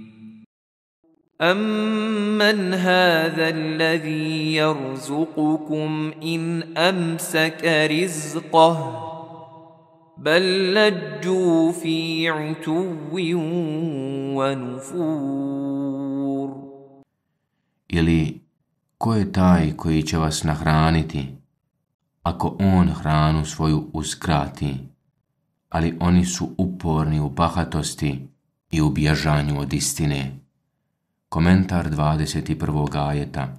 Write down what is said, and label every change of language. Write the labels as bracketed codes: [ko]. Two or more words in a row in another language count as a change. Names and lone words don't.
[ar] أمن هذا الذي يرزقكم إن أمسك رزقه بل لجوا في عتو ونفور. [bs] Ili ko je taj koji će vas nahraniti, ako on hranu svoju uskrati, ali oni su uporni u bahatosti i u bježanju od istine. Komentar 21. ajeta.